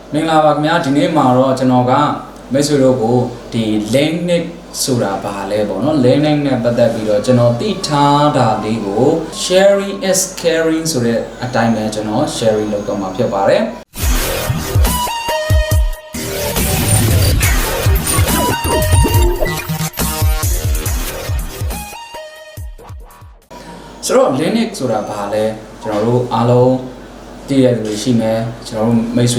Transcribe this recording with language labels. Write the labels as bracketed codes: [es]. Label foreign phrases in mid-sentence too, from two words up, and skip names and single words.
[my] မင်္ဂလာပါခင်ဗျာဒီနေ့မှာတော့ကျွန်တော်ကမိတ်ဆွေတို့ကိုဒီ Linn ဆိုတာဘာလဲပေါ့နော် Linn နဲ့ပတ်သက်ပြီးတော့ကျွန်တော်သိထားတာလေးကို [en] sharing is caring [my] ဆိုတဲ့အတိုင်းပဲကျွန်တော် sharing လုပ်တော့မှာဖြစ်ပါတယ် ဆိုတော့ Linn ဆိုတာဘာလဲကျွန်တော်တို့အားလုံးသိတဲ့သူတွေရှိမယ်ကျွန်တော်တို့မိတ်ဆွေ